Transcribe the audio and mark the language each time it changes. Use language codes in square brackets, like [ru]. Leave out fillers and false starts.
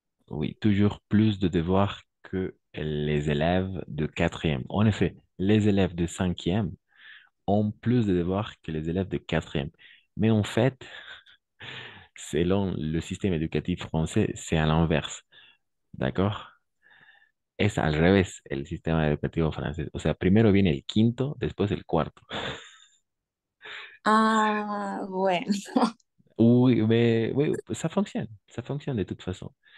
[fr] Oui, toujours plus de devoirs que les élèves de quatrième. En effet, les élèves de cinquième ont plus de devoirs que les élèves de quatrième. Mais en fait, selon le système éducatif français, c'est à l'inverse, d'accord? [es] Es al revés el sistema educativo francés. O sea, primero viene el quinto, después el cuarto. Ah, bueno. [fr] Oui, mais oui, ça fonctionne de toute façon.